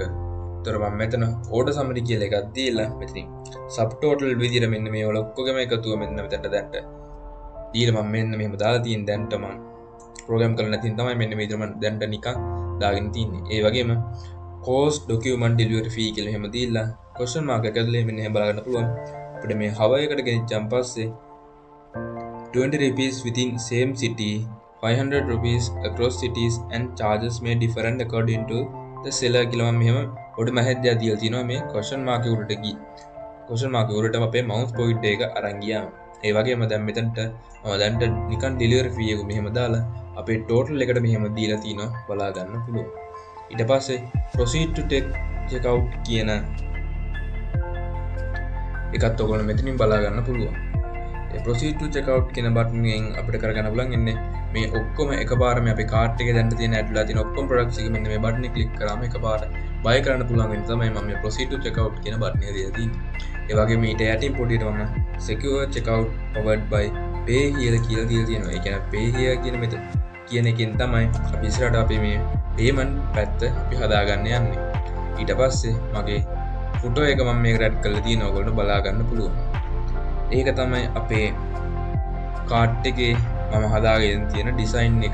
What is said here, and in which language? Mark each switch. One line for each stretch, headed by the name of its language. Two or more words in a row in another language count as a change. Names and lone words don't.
Sinhala: ඒතර මම මෙතන
English: order summary
Sinhala: කියලා එකක් දීලා මෙතනින්
English: sub total
Sinhala: විදිහට මෙන්න මේ වල ඔක්කොගම එකතුව මෙන්න මෙතනට දැන්ට දීලා මම මෙන්න මෙහෙම දාලා තියෙන දැන්ට මම ප්‍රෝග්‍රෑම් කරලා නැතිනම් තමයි මෙන්න මේ විදිහට මම දැන්ට නිකන් දාගෙන තින්නේ. ඒ වගේම
English: cost document delivery fee
Sinhala: කියලා එහෙම දීලා
English: question mark
Sinhala: එක ඇතුලේ මෙන්න එහෙම බලා ගන්න පුළුවන්. අපිට මේ hover එකට ගෙනිච්චන් පස්සේ
English: 20 rupees within same city, 500 rupees across cities and charges may different according to the seller
Sinhala: කියලා මම මෙහෙම පොඩි මැහෙද්දයක් දීලා තිනවා මේ
English: question mark
Sinhala: එක උඩට ගිහින්.
English: question mark
Sinhala: එක උඩට අපේ
English: mouse pointer
Sinhala: එක අරන් ගියාම. ඒ වගේම දැන් මෙතනට මම දැන්ට නිකන්
English: delivery fee
Sinhala: එක මෙහෙම දාලා අපේ total එකට මෙහෙම දීලා තිනවා බලා ගන්න පුළුවන්. ඊට පස්සේ
English: proceed to take checkout
Sinhala: කියන එකත් ඔයගොල්ලෝ මෙතනින් බලා ගන්න පුළුවන්.
English: proceed to checkout
Sinhala: කියන බටන් එකෙන් අපිට කරගන්න පුළුවන් ඉන්නේ මේ ඔක්කොම එකපාරම අපේ කාර්ට් එකේ දැන් තියෙන ඇඩ්ලා තියෙන ඔක්කොම ප්‍රොඩක්ට්ස් එක මෙන්න මේ බටන් එක ක්ලික් කරාම එකපාර buy කරන්න පුළුවන් වෙන තමයි මම මේ
English: proceed to checkout
Sinhala: කියන බටන් එක දීලා තියෙන්නේ. ඒ වගේම ඊට යටින් පොඩියට මම
English: secure checkout powered by pay here
Sinhala: කියලා දීලා තියෙනවා. ඒ කියන්නේ
English: pay here
Sinhala: කියන මෙතන කියන එකෙන් තමයි අපි ඉස්සරහට අපි මේ payment පැත්ත අපි හදාගන්න යන්නේ. ඊට පස්සේ මගේ ෆොටෝ එක මම මේකට ඇඩ් කරලා තියෙනවා. ඔයගොල්ලෝ බලා ගන්න පුළුවන්. ඒක තමයි අපේ කාඩ් එකේ මම හදාගෙන තියෙන ඩිසයින් එක.